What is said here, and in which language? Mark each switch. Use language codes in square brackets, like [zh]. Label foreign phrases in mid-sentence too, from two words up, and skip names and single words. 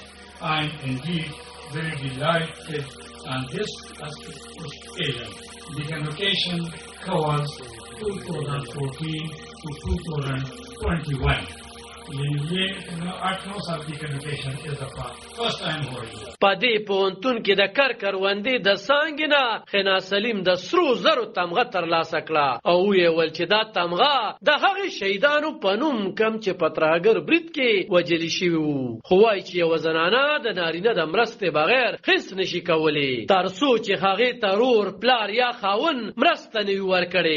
[en] I am indeed very delighted on this occasion. The convocation covers 2014 to 2021. [hi] ये 8-9 साल की [en] convocation is the first time [hi] हो रही है. [ps] په دې پوهنتون کې د کروندې د څانګې خنا سلیم د سرو زرو تمغه ترلاسه کړه او یې ول چې دا تمغه د هغې شهیدانو په نوم کم چې په ترهګر برید کې وجلي شوي وو خو وایي چې یوه زنانه د نارینه د مرستې بغیر هیڅ نشي کولی تر څو چې هغې ته رور پلار یا خاون مرسته نه وي ورکړې.